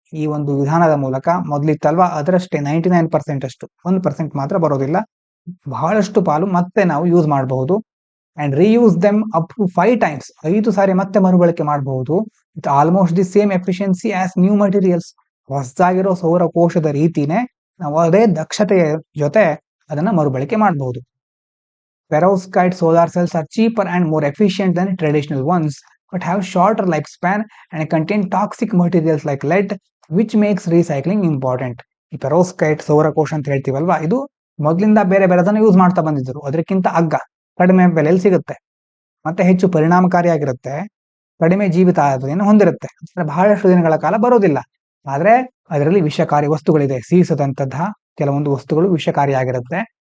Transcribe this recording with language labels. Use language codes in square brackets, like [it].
[kn] ಈ ಒಂದು ವಿಧಾನದ ಮೂಲಕ ಮೊದಲಿತ್ತಲ್ವಾ ಅದರಷ್ಟೇ 99% ಅಷ್ಟು, 1% ಮಾತ್ರ ಬರೋದಿಲ್ಲ, ಬಹಳಷ್ಟು ಪಾಲು ಮತ್ತೆ ನಾವು ಯೂಸ್ ಮಾಡಬಹುದು. [en] and reuse them up to 5 times, [kn] 5 ಸಾರಿ ಮತ್ತೆ ಮರುಬಳಕೆ ಮಾಡಬಹುದು. [en] With almost the same efficiency as new materials. [kn] ಹೊಸದಾಗಿರೋ ಸೌರ ಕೋಶದ ರೀತಿನೇ ನಾವು ಅದೇ ದಕ್ಷತೆಯ ಜೊತೆ ಅದನ್ನ ಮರುಬಳಕೆ ಮಾಡಬಹುದು. [en] Perovskite solar cells are cheaper and more efficient than traditional ones, but have shorter lifespan and contain toxic materials like lead, which makes recycling important. [kn] ಈ ಪೆರೋಸ್ಕೈಟ್ ಸೌರಕೋಶ ಅಂತ ಹೇಳ್ತೀವಲ್ವಾ, ಇದು ಮೊದಲಿಂದ ಬೇರೆ ಬೇರೆದನ್ನ ಯೂಸ್ ಮಾಡ್ತಾ ಬಂದಿದ್ರು. ಅದಕ್ಕಿಂತ ಕಡಿಮೆ ಬೆಲೆಯಲ್ಲಿ ಸಿಗುತ್ತೆ, ಮತ್ತೆ ಹೆಚ್ಚು ಪರಿಣಾಮಕಾರಿಯಾಗಿರುತ್ತೆ, ಕಡಿಮೆ ಜೀವಿತಾವಧಿಯನ್ನು ಹೊಂದಿರುತ್ತೆ, ಬಹಳಷ್ಟು ದಿನಗಳ ಕಾಲ ಬರೋದಿಲ್ಲ. ಆದ್ರೆ ಅದರಲ್ಲಿ ವಿಷಕಾರಿ ವಸ್ತುಗಳಿದೆ, ಸೀಸದಂತಹ ಕೆಲವೊಂದು ವಸ್ತುಗಳು ವಿಷಕಾರಿಯಾಗಿರುತ್ತೆ.